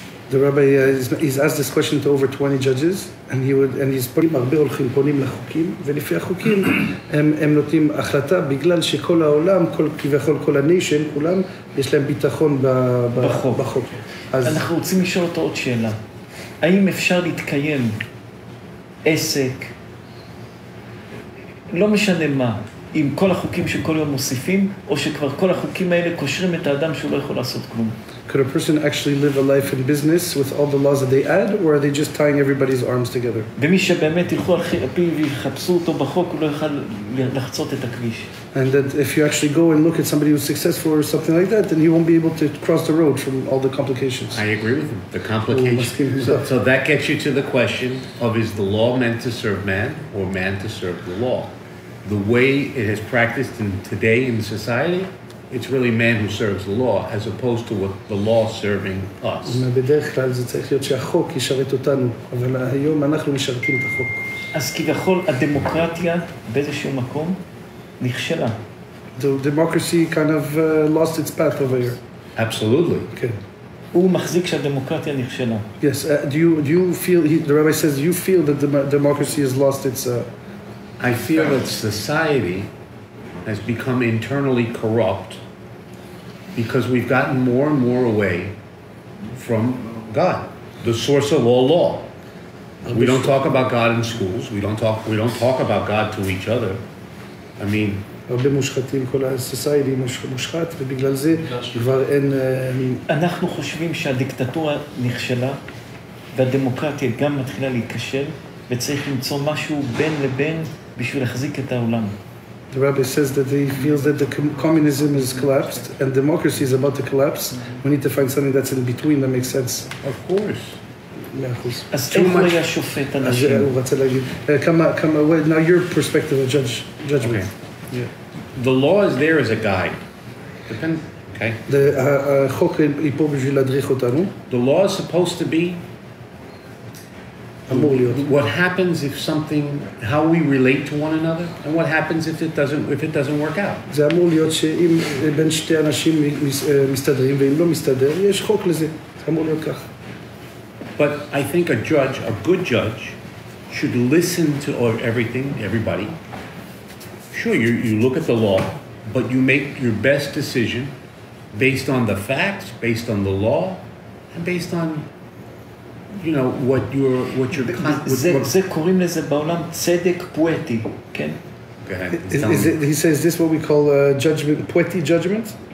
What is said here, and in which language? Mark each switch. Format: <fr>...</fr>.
<en>The rabbi he's asked this question to over 20 judges, and he's</en> <he>פונים, הרבה הולכים, פונים לחוקים, ולפי החוקים הם נותנים החלטה, בגלל שכל העולם, כביכול כל הניישן, כולם, יש להם ביטחון בחוק. אנחנו רוצים לשאול אותו עוד שאלה. האם אפשר להתקיים עסק, לא משנה מה, עם כל החוקים שכל יום מוסיפים, או שכבר כל החוקים האלה קושרים את האדם שהוא לא יכול לעשות כלום?</he> <en>Could a person actually live a life in business with all the laws that they add, or are they just tying everybody's arms together?</en> <he>ומי שבאמת ילכו על פיו ויחפשו אותו בחוק, הוא לא יוכל לחצות את הכביש.</he> <en>And that if you actually go and look at somebody who's successful or something like that, then you won't be able to cross the road from all the complications. I agree with him. The complication. So that gets you to the question of, is the law meant to serve man or man to serve the law? The way it is practiced today in society, it's really man who serves the law, as opposed to what the law serving us.</en> <he>בדרך כלל זה צריך להיות שהחוק ישרת אותנו, אבל היום אנחנו משרתים את החוק. אז כביכול הדמוקרטיה באיזשהו מקום נכשלה.</he> <en>The democracy kind of lost its path over here. Absolutely.</en> <he>כן. הוא מחזיק שהדמוקרטיה נכשלה.</he> <en>Yes. Do you feel? The rabbi says, do you feel that the democracy has lost its? I feel that society has become internally corrupt because we've gotten more and more away from God, the source of all law. We don't talk about God in schools. We don't talk about God to each other. I mean,</en> <he>הרבה מושחתים, כל הסוסייטי מושחת, ובגלל זה כבר אין... אנחנו חושבים שהדיקטטורה נכשלה, והדמוקרטיה גם מתחילה להיכשל, וצריך למצוא משהו בין לבין בשביל להחזיק את העולם.</he> <en>The rabbi says that he feels that the communism has collapsed and democracy is about to collapse. We need to find something that's in between that makes sense. Of course. 100%.</en> <he>אז איך הוא היה שופט אנשים? הוא רצה להגיד,</he> <en>now your perspective of judgment. Okay. Yeah. The law is there as a guide. Okay.</en> <he>החוק היא פה בשביל להדריך אותנו.</he> <en>The law is supposed to be</en> <he>אמור להיות.</he> <en>what happens if something, how we relate to one another, and what happens if it doesn't work out.</en> <he>זה אמור להיות שאם בין שתי אנשים מסתדרים ואם לא מסתדר, יש חוק לזה. זה אמור להיות כך.</he> <en>But I think a good judge, should listen to everybody. Sure, you look at the law, but you make your best decision based on the facts, based on the law, and based on, you know, what your</en> <he>זה קוראים לזה בעולם צדק פואטי, כן?</he> <en>Go ahead. He says this what we call judgment, poetic judgment?</en>